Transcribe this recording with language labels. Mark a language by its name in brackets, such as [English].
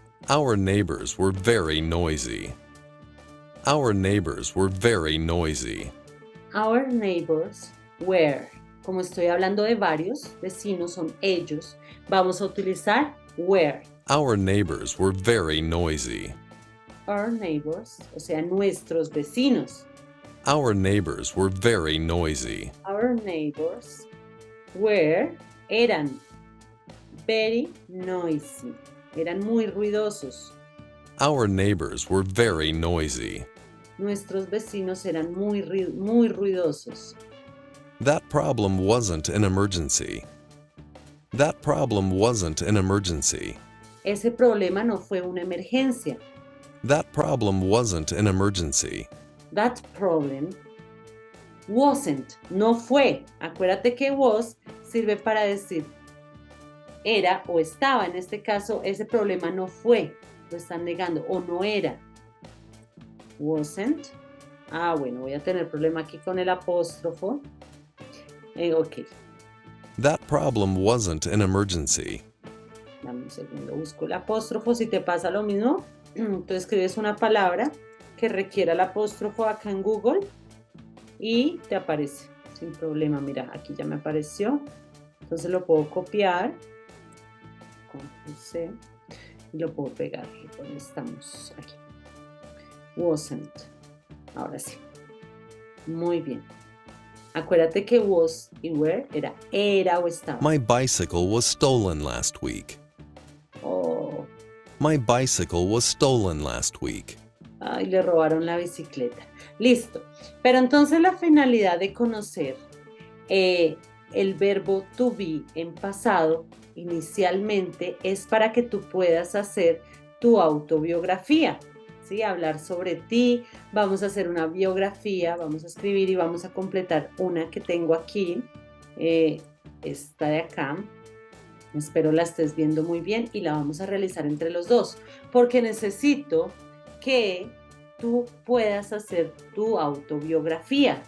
[English] Our neighbors were very noisy. Our neighbors were very noisy. Our neighbors were. [Spanish] Como estoy hablando de varios vecinos, son ellos, vamos a utilizar were. [English] Our neighbors were very noisy. Our neighbors, [Spanish] o sea, nuestros vecinos. [English] Our neighbors were very noisy. Our neighbors were, [Spanish] eran [English] very noisy, [Spanish] eran muy ruidosos. [English] Our neighbors were very noisy. [Spanish] Nuestros vecinos eran muy ruidosos. [English] That problem wasn't an emergency. That problem wasn't an emergency. [Spanish] Ese problema no fue una emergencia. [English] That problem wasn't an emergency. That problem wasn't, [Spanish] no fue. Acuérdate que was sirve para decir era o estaba. En este caso, ese problema no fue. Lo están negando o no era. Wasn't. Ah, bueno, voy a tener problema aquí con el apóstrofo. Ok. [English] That problem wasn't an emergency. [Spanish] Dame un segundo, busco el apóstrofo. Si te pasa lo mismo, tú escribes una palabra que requiera el apóstrofo acá en Google y te aparece sin problema. Mira, aquí ya me apareció. Entonces lo puedo copiar. Control C. Y lo puedo pegar. ¿Dónde estamos? Aquí. Wasn't. Ahora sí. Muy bien. Acuérdate que was y were era o estaba. [English] My bicycle was stolen last week. Oh. My bicycle was stolen last week. [Spanish] Ay, le robaron la bicicleta. Listo. Pero entonces la finalidad de conocer el verbo to be en pasado inicialmente es para que tú puedas hacer tu autobiografía. ¿Sí? Hablar sobre ti, vamos a hacer una biografía, vamos a escribir y vamos a completar una que tengo aquí, esta de acá, espero la estés viendo muy bien y la vamos a realizar entre los dos, porque necesito que tú puedas hacer tu autobiografía.